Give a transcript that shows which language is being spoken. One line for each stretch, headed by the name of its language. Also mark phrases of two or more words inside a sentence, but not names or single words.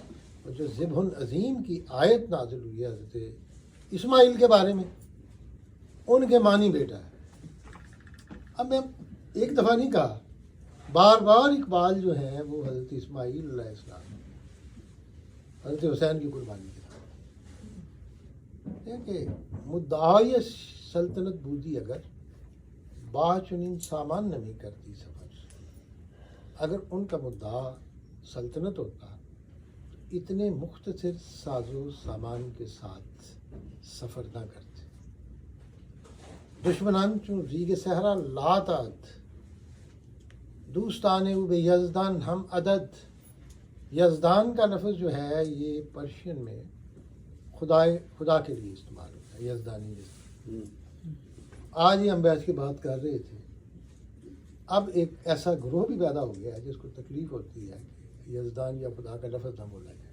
Urdu: اور جو ذبح عظیم کی آیت نازل ہوئی ہے حضرت اسماعیل کے بارے میں، ان کے معنی بیٹا ہے. اب میں ایک دفعہ نہیں کہا، بار بار اقبال جو ہیں وہ حضرت اسماعیل
Arabic: علیہ السلام،
Urdu: حضرت حسین کی قربانی کی کہ
Persian: مدعای سلطنت بودی اگر با چنین سامان نمی کرتی سفر.
Urdu: اگر ان کا مدعا سلطنت ہوتا تو اتنے مختصر ساز و سامان کے ساتھ سفر نہ کرتے.
Persian: دشمنان چون ریگ صحرا لاتاد دوستان او بے یزدان ہم عدد.
Urdu: یزدان کا لفظ جو ہے یہ پرشین میں خدا کے لیے استعمال ہوتا ہے، یزدانی یزدان. آج ہی ہم بیٹھ کے بات کر رہے تھے، اب ایک ایسا گروہ بھی پیدا ہو گیا ہے جس کو تکلیف ہوتی ہے کہ یزدان یا خدا کا لفظ نہ بولا جائے.